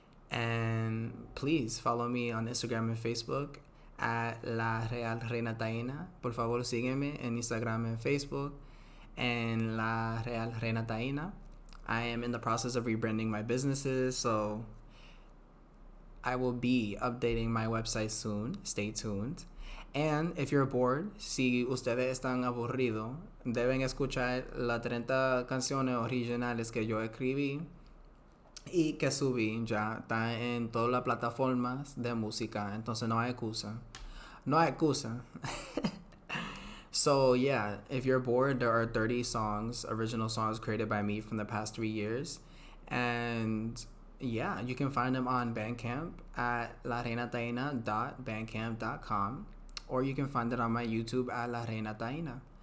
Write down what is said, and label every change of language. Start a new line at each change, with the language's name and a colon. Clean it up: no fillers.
English: And please follow me on Instagram and Facebook at La Real Reina Taína.
Spanish: Por favor, sígueme en Instagram and Facebook and La Real Reina Taína.
English: I am in the process of rebranding my businesses, so I will be updating my website soon. Stay tuned. And if you're bored,
Spanish: si ustedes están aburridos, deben escuchar las 30 canciones originales que yo escribí y que subí ya. Está en todas las plataformas de música, entonces no hay excusa. No hay excusa.
English: So yeah, if you're bored, there are 30 songs, original songs created by me from the past 3 years. And yeah, you can find them on Bandcamp at larenataina.bandcamp.com, or you can find it on my YouTube at La Reina Taina.